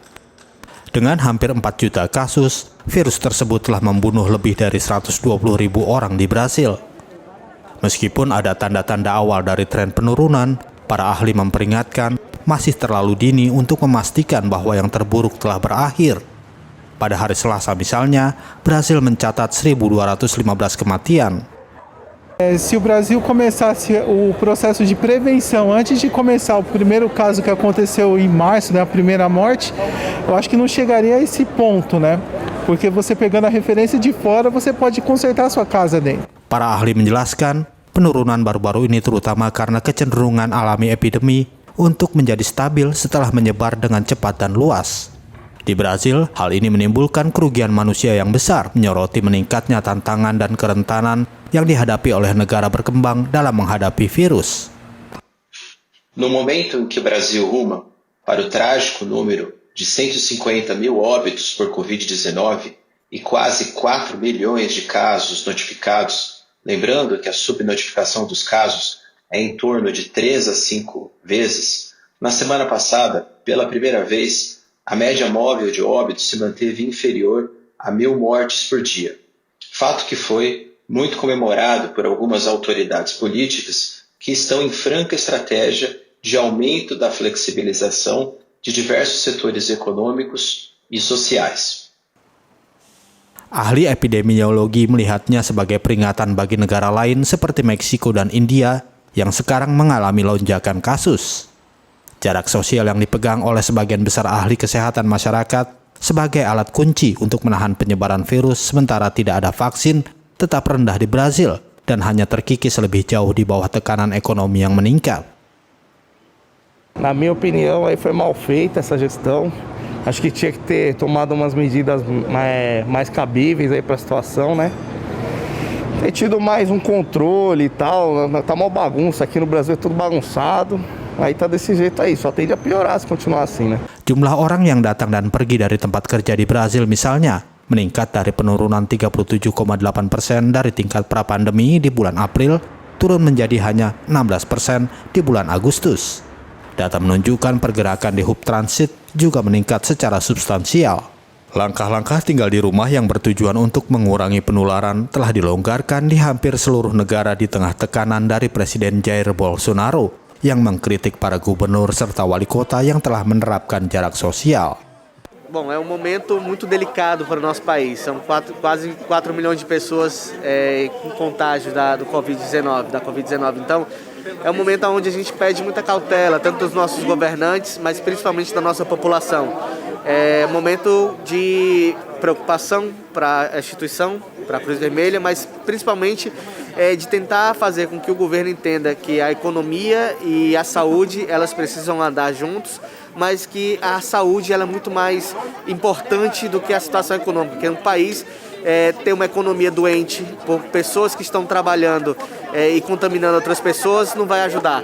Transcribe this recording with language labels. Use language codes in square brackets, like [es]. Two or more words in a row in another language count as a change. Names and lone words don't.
[id] Dengan hampir 4 juta kasus, virus tersebut telah membunuh lebih dari 120.000 orang di Brasil. Meskipun ada tanda-tanda awal dari tren penurunan, para ahli memperingatkan masih terlalu dini untuk memastikan bahwa yang terburuk telah berakhir. Pada hari Selasa misalnya, Brasil mencatat 1.215 kematian. [pt] Se o Brasil começasse o processo de prevenção antes de começar o primeiro caso que aconteceu em março, né, a primeira morte, eu acho que não chegaria a esse ponto, né? Porque você pegando a referência de fora, você pode consertar a sua casa dentro. [id] Para ahli menjelaskan, penurunan baru-baru ini terutama karena kecenderungan alami epidemi untuk menjadi stabil setelah menyebar dengan cepat dan luas. Di Brazil, hal ini menimbulkan kerugian manusia yang besar, menyoroti meningkatnya tantangan dan kerentanan yang dihadapi oleh negara berkembang dalam menghadapi virus. [pt] No momento em que o Brasil ruma para o trágico número de 150 mil óbitos por Covid-19 e quase 4 milhões de casos notificados, lembrando que a subnotificação dos casos é em torno de 3 a 5 vezes, na semana passada, pela primeira vez, a média móvel de óbitos se manteve inferior a 1.000 mortes por dia. Fato que foi muito comemorado por algumas autoridades políticas que estão em franca estratégia de aumento da flexibilização de diversos setores econômicos e sociais. [id] Ahli epidemiologi melihatnya sebagai peringatan bagi negara lain seperti Meksiko dan India yang sekarang mengalami lonjakan kasus. Jarak sosial yang dipegang oleh sebagian besar ahli kesehatan masyarakat sebagai alat kunci untuk menahan penyebaran virus sementara tidak ada vaksin tetap rendah di Brazil dan hanya terkikis lebih jauh di bawah tekanan ekonomi yang meningkat. [pt] Na minha opinião, aí foi mal feita essa gestão. Acho que tinha que ter tomado umas medidas mais cabíveis aí para a situação, né? Ter tido mais um controle e tal. Tá uma bagunça aqui no Brasil, é tudo bagunçado. Aí tá desse jeito aí, só tende a piorar se continuar assim, né? [id] Jumlah orang yang datang dan pergi dari tempat kerja di Brazil misalnya meningkat dari penurunan 37,8% dari tingkat pra-pandemi di bulan April turun menjadi hanya 16% di bulan Agustus. Data menunjukkan pergerakan di hub transit juga meningkat secara substansial. Langkah-langkah tinggal di rumah yang bertujuan untuk mengurangi penularan telah dilonggarkan di hampir seluruh negara di tengah tekanan dari Presiden Jair Bolsonaro yang mengkritik para gubernur serta wali kota yang telah menerapkan jarak sosial. [pt] Bom, é um momento muito delicado para o nosso país. São quase 4 milhões de pessoas com contágio da Covid-19. Então, é um momento onde a gente pede muita cautela, tanto dos nossos governantes, mas principalmente da nossa população. É um momento de preocupação para a instituição, para a Cruz Vermelha, mas principalmente de tentar fazer com que o governo entenda que a economia e a saúde elas precisam andar juntos, mas que a saúde ela é muito mais importante do que a situação econômica, porque um país ter uma economia doente por pessoas que estão trabalhando e contaminando outras pessoas não vai ajudar.